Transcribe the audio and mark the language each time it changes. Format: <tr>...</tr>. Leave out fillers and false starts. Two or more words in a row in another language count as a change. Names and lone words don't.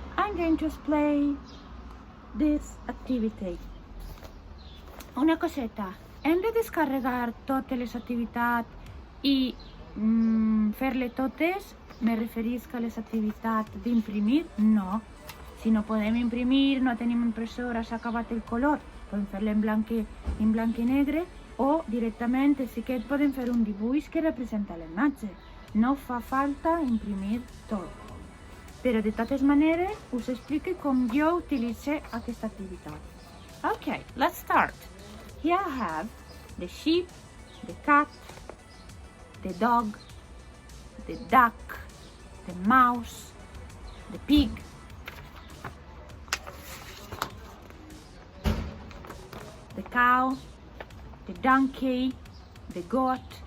<en>I'm going to explain this activity.</en> <ca>Una coseta, hem de descarregar totes les activitats i fer-les totes? Me referisc a les activitats d'imprimir? No. Si no podem imprimir, no tenim impressora, s'ha acabat el color, podem fer-la en blanc i negre, o directament sí que podem fer un dibuix que representa la imatge. No fa falta imprimir tot. Però de totes maneres us explico com jo utilitzo aquesta activitat.</ca> <en>Okay, let's start. Here I have the sheep, the cat, the dog, the duck, the mouse, the pig, the cow, the donkey, the goat,</en>